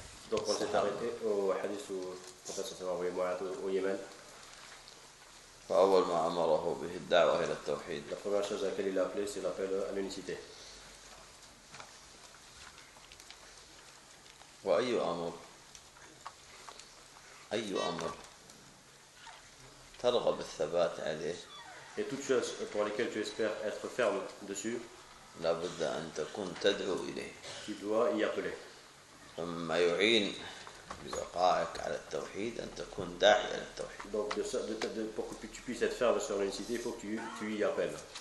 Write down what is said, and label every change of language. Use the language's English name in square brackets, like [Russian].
[French] donc on s'est arrêté au hadith où le prophète s'est envoyé Mu'adh au Yémen. [Arabic] فأول ما أمره به الدعوة إلى التوحيد. [French] la première chose à laquelle il a appelé c'est l'appel à l'unicité. [Arabic] وأي أمر أي أمر ترغب الثبات عليه. [French] Et toutes choses pour lesquelles tu espères être ferme dessus, tu dois y appeler. Donc, pour que tu puisses être ferme sur l'unicité, il faut que tu y appelles.